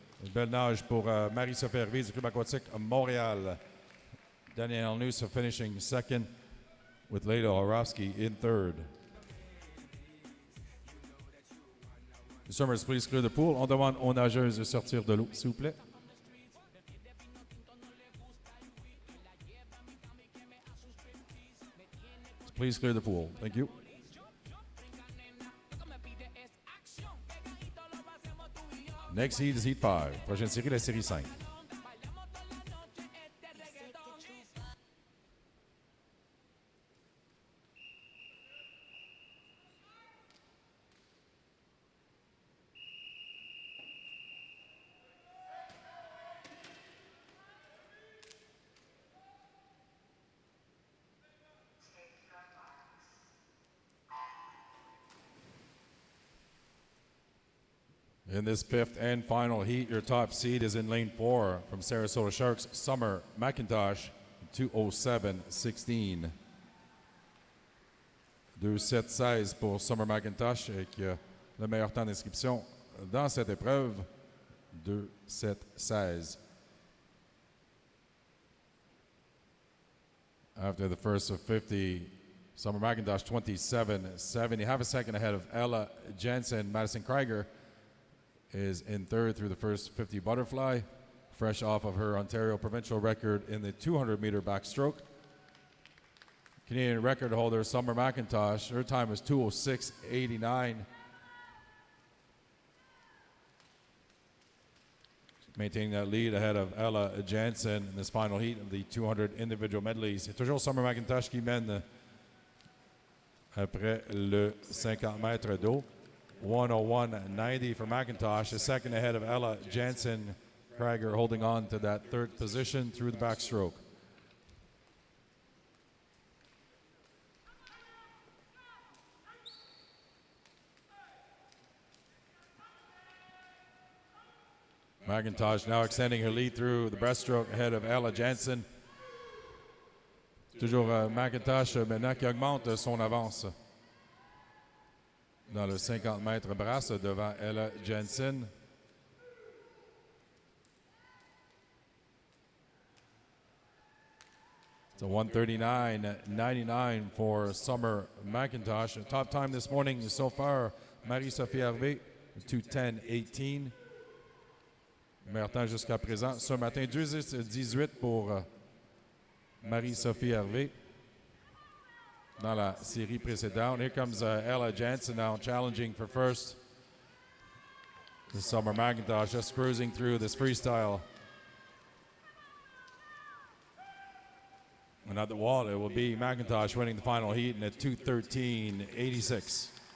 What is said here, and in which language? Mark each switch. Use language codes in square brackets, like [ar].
[fr] Une belle nage pour Marie-Sophie Hervé du club aquatique Montréal. [en] Danielle Nuss finishing second with Leila Horowski in third. The swimmers, please clear the pool. [fr] On demande aux nageuses de sortir de l'eau, s'il vous plaît. [en] Please clear the pool. Thank you. Next heat is heat 5. [fr] Prochaine série, la série 5. [en] In this fifth and final heat, your top seed is in lane 4 from Sarasota Sharks, Summer McIntosh, 2:07.16. [fr] 2:07.16 pour Summer McIntosh, qui a le meilleur temps d'inscription dans cette épreuve. 2:07.16. [en] After the first of 50, Summer McIntosh 27.70. Half a second ahead of Ella Jensen. Madison Krieger is in third through the first 50 butterfly, fresh off of her Ontario provincial record in the 200-meter backstroke. Canadian record holder Summer McIntosh, her time is 2:06.89. Maintaining that lead ahead of Ella Jansen in this final heat of the 200 individual medleys. [fr] C'est toujours Summer McIntosh qui mène après le 50 mètres d'eau. [en] 1:01.90 for McIntosh, a second ahead of Ella Jansen. Krieger holding on to that third position through the backstroke. McIntosh now extending her lead through the breaststroke ahead of Ella Jansen. [fr] Toujours McIntosh maintenant qui augmente son avance dans le 50 mètres brasse devant Ella Jensen. [en] It's a 1:39.99 for Summer McIntosh. Top time this morning so far, Marie-Sophie Hervé, 2:10.18. [fr] Meilleur temps jusqu'à présent. Ce matin, 2:18 pour Marie-Sophie Hervé. Dans la série précédente. [en] Here comes Ella Jansen now challenging for first. This Summer McIntosh just cruising through this freestyle. And at the wall, it will be McIntosh winning the final heat in a 2:13.86.